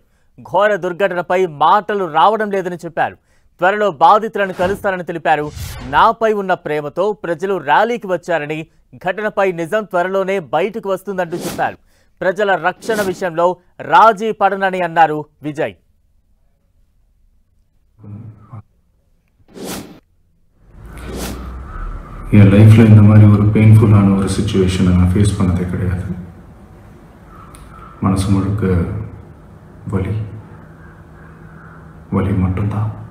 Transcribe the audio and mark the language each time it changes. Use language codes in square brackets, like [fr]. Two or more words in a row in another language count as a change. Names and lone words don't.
[te] ఘోర దుర్ఘటనపై మాటలు రావడం లేదని చెప్పారు. త్వరలో బాధితులను కలుస్తారని తెలిపారు. నాపై ఉన్న ప్రేమతో ప్రజలు ర్యాలీకి వచ్చారని, ఘటనపై నిజం త్వరలోనే బయటకు వస్తుందంటూ చెప్పారు. ప్రజల రక్షణ విషయంలో రాజీ పడనని అన్నారు విజయ్. [ta] என் லைஃப்பில் இந்த மாதிரி ஒரு பெயின்ஃபுல்லான ஒரு சிச்சுவேஷனை நான் ஃபேஸ் பண்ணதே கிடையாது. மனசு முழுக்க வலி வலி மட்டும்தான்.